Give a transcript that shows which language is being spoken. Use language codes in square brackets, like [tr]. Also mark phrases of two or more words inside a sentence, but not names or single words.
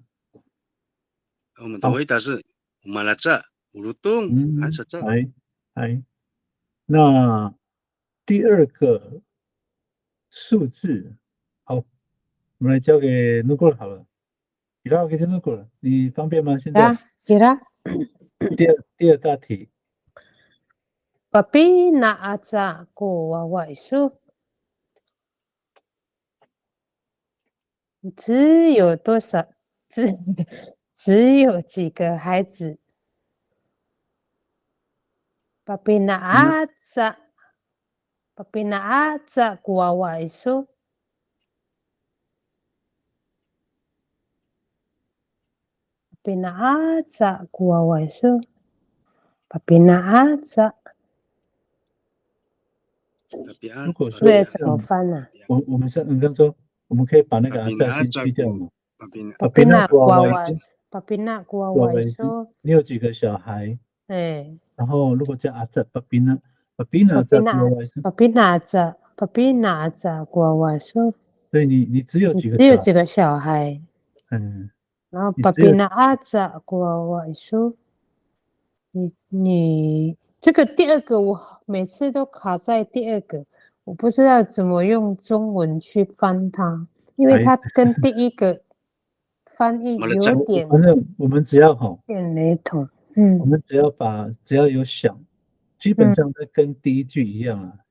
[zh] 我们的回答是马拉扎、乌鲁东、安萨扎。嗨，那第二个数字，好，我们来交给努过好了。你让我给努过了，你方便吗？现在？给了。第二大题。 [xnb] Papi naaza kuwawaisu， [zh] 只有多少？只有几个孩子 [xnb] ？Papi naaza kuwawaisu。Papi naaza kuwawaisu。Papi naaza。 [zh] 如果说对，怎么翻呢？我们你刚说，我们可以把那个再先去掉嘛。 [xnb] Papi na kuwawaisu。 [zh] 你有几个小孩？然后如果叫阿扎 ， [xnb] papi na [zh] kuwawaisu。所以你只有几个小孩？然后 [xnb] papi naaza kuwawaisu。 [zh] 你这个第二个我每次都卡在第二个，我不知道怎么用中文去翻它，因为它跟第一个翻译有点，反正我们只要点雷同。我们只要有想，基本上是跟第一句一样啊。